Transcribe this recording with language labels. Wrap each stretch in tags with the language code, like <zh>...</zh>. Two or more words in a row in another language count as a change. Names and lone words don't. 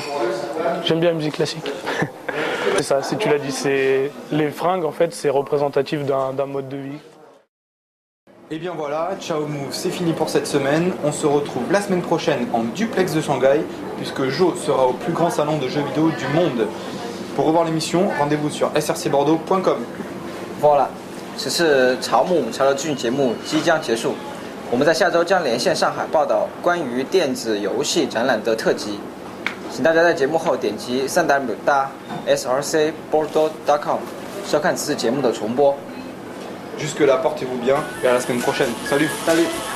<fr>J'aime bien la musique classique. C'est ça, si tu l'as dit, les fringues en fait, c'est représentatif d'un mode de vie. Et bien voilà, Ciao Move, c'est fini pour cette semaine. On se retrouve la semaine prochaine en duplex de Shanghai, puisque Jo sera au plus grand salon de jeux vidéo du monde. Pour revoir l'émission, rendez-vous sur srcbordeaux.com. Voilà，</fr> <zh>此次潮木潮流资讯节目即将结束，我们在下周将连线上海报道关于电子游戏展览的特辑，请大家在节目后点击3w.srcbordeaux.com 收看此次节目的重播。</zh> <fr>Jusque-là, portez-vous bien et à la semaine prochaine. Salut. Salut.</fr>